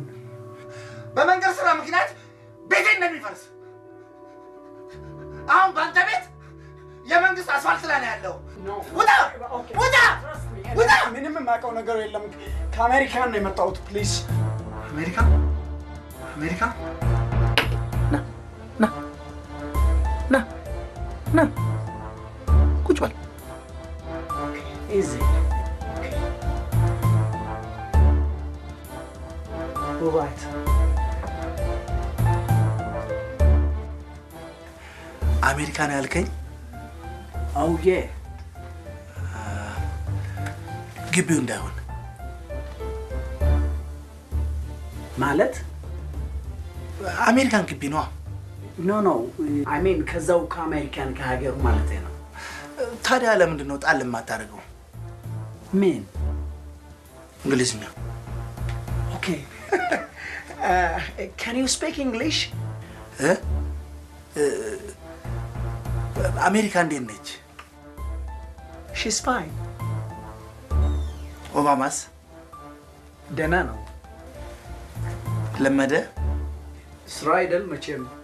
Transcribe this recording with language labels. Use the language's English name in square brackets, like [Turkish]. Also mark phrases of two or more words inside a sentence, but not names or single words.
[Amharic] በመንገድ ስራ ምክንያት ቤቴ እንደሚፈርስ። አሁን በአንተ ቤት የመንግስት አስፋልት ላይ ነው ያለው። ውጣ! ምንም የማውቀው ነገር የለም። ከአሜሪካን ነው የመጣሁት። ፕሊዝ አሜሪካ ና ቁጭ በል። [English] easy. All right. [Amharic] አሜሪካ ነው ያልከኝ? [English] Oh yeah. [Amharic] ግቢው እንዳይሆን ማለት? አሜሪካን ግቢ ነው። ኖ [English] I mean [Amharic] ከዛው ከአሜሪካን ከሀገሩ ማለት ነው። ታዲያ ለምንድን ነው ጣል የማታደርገው? ምን? እንግሊዝኛ። [English] Okay. Can you speak English? [Amharic] አሜሪካ እንዴት ነች? [English] She's fine. [Amharic] ኦባማስ? ደህና ነው። ለመደ? ስራ አይደል መቼም።